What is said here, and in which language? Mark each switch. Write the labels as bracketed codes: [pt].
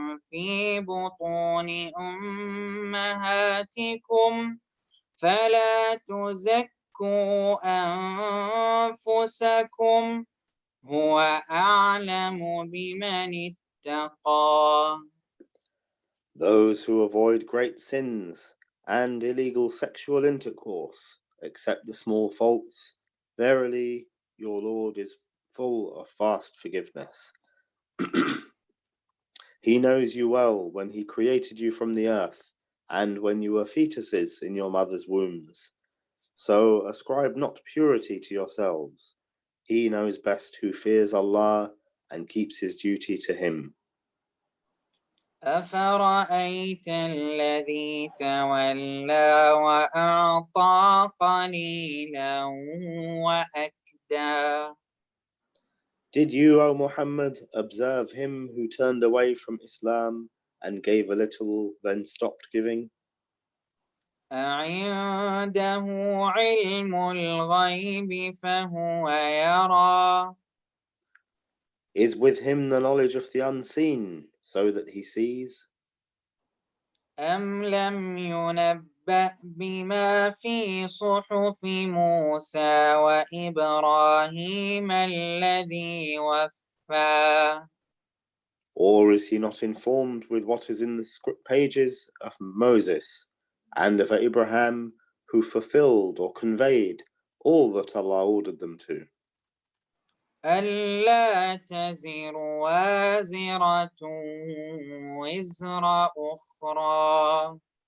[ar] في بطون أمهاتكم فلا تزكوا أنفسكم هو أعلم بمن اتقى. [en] Those who avoid great sins and illegal sexual intercourse, except the small faults, verily your Lord is full of vast forgiveness. He knows you well when he created you from the earth and when you were fetuses in your mother's wombs. So ascribe not purity to yourselves. He knows best who fears Allah and keeps his duty to him. [ar] أفرأيت الذي تولى وأعطى قليلا وأكدى. [en] Did you, O Muhammad, observe him who turned away from Islam and gave a little, then stopped giving? [ar] أعنده علم الغيب فهو يرى. [en] Is with him the knowledge of the unseen, so that he sees? [ar] أم لم ينبأ بما في صحف موسى وإبراهيم الذي وفى. [en] Or is he not informed with what is in the script pages of Moses and of Abraham, who fulfilled or conveyed all that Allah ordered them to? [ar] ألا تزر وازرة وزر أخرى.